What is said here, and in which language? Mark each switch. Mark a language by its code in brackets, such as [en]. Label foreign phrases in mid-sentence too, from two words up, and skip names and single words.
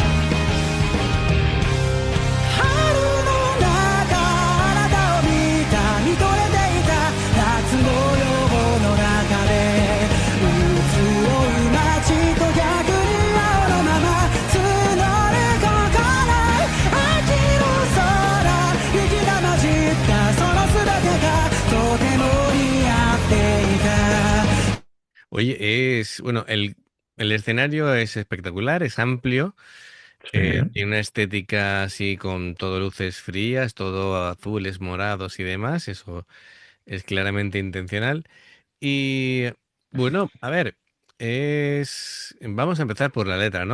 [ja] 春の中あなたを見た見とれていた夏の夜の中で移ろう街と逆に青のまま募るここない秋の空雪が混じったその全てがとても似合っていた [es] Oye, bueno, el escenario es espectacular, es amplio, Sí. tiene una estética así con todo luces frías, todo azules, morados y demás, eso es claramente intencional. Y bueno, a ver, vamos a empezar por la letra, ¿no?